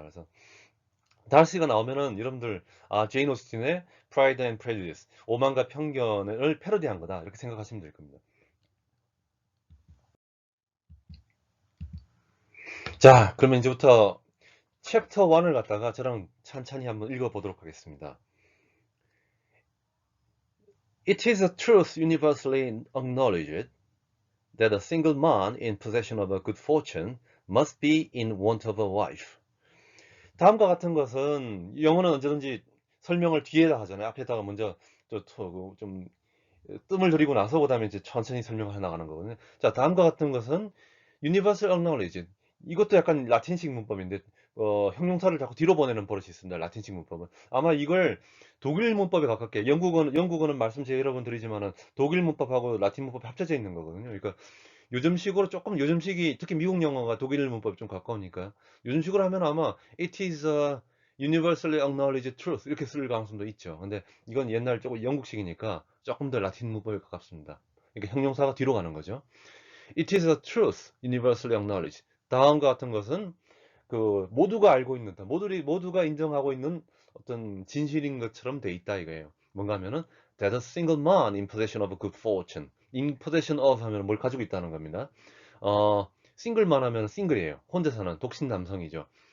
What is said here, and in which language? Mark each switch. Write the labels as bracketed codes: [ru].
[ko] 그래서 달시가 나오면은 여러분들 아 제인 오스틴의 프라이드 앤 프레주디스 오만과 편견을 패러디한 거다 이렇게 생각하시면 될 겁니다. 자, 그러면 이제부터 챕터 1을 갖다가 저랑 찬찬히 한번 읽어보도록 하겠습니다. [en] It is a truth universally acknowledged that a single man in possession of a good fortune must be in want of a wife. [ko] 다음과 같은 것은 영어는 언제든지 설명을 뒤에다 하잖아요. 앞에다가 먼저 좀 뜸을 들이고 나서 그다음에 이제 천천히 설명을 해 나가는 거거든요. 자, 다음과 같은 것은 [en] universal acknowledged. [ko] 이것도 약간 라틴식 문법인데 형용사를 자꾸 뒤로 보내는 버릇이 있습니다. 라틴식 문법은. 아마 이걸 독일 문법에 가깝게 영국어는 말씀 제가 여러 번 드리지만은 독일 문법하고 라틴 문법이 합쳐져 있는 거거든요. 그러니까 요즘식으로 조금 요즘식이 특히 미국 영어가 독일 문법이 좀 가까우니까 요즘식으로 하면 아마 [en] it is a universally acknowledged truth [ko] 이렇게 쓸 가능성도 있죠. 근데 이건 옛날 조금 영국식이니까 조금 더 라틴 문법에 가깝습니다. 그러니까 형용사가 뒤로 가는 거죠. [en] It is a truth universally acknowledged. [ko] 다음과 같은 것은 그 모두가 알고 있는 모두가 인정하고 있는 어떤 진실인 것처럼 돼 있다 이거예요. 뭔가 하면은 [en] that a single man in possession of a good fortune. in possession of [ko] 하면 뭘 가지고 있다는 겁니다. 싱글만 하면 싱글이에요. 혼자 사는 독신 남성이죠.